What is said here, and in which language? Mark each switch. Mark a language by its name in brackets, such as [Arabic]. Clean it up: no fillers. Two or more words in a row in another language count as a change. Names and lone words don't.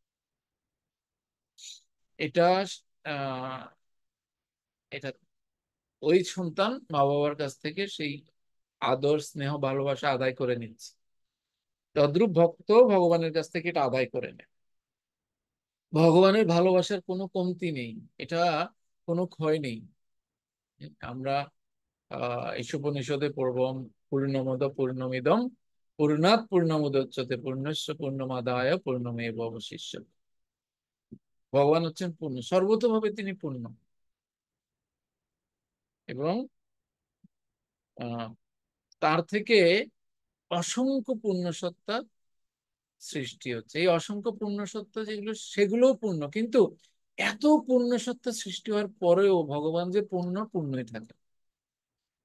[Bangla] এটা আহ এটা ওই সন্তান মা বাবার কাছ থেকে সেই আদর স্নেহ ভালোবাসা আদায় করে নিচ্ছে, তদ্রূপ ভক্ত ভগবানের কাছ থেকে এটা আদায় করে নেয়। ভগবানের ভালোবাসার কোনো কমতি নেই, এটা কোনো ক্ষয় নেই। আমরা ঈশোপনিষদে পড়ব, [Sanskrit] পূর্ণমদ পূর্ণমিদম পূর্ণাৎ পূর্ণমুদচ্যতে পূর্ণস্য পূর্ণমাদায় পূর্ণমেব অবশিষ্যতে। [Bangla] ভগবান হচ্ছেন পূর্ণ, সর্বতোভাবে তিনি পূর্ণ, এবং আহ, তার থেকে অসংখ্য পূর্ণ সত্তা সৃষ্টি হচ্ছে। এই অসংখ্য পূর্ণ সত্তা যেগুলো, সেগুলোও পূর্ণ, কিন্তু এত পূর্ণ সত্তা সৃষ্টি হওয়ার পরেও ভগবান যে পূর্ণ, পূর্ণই থাকে।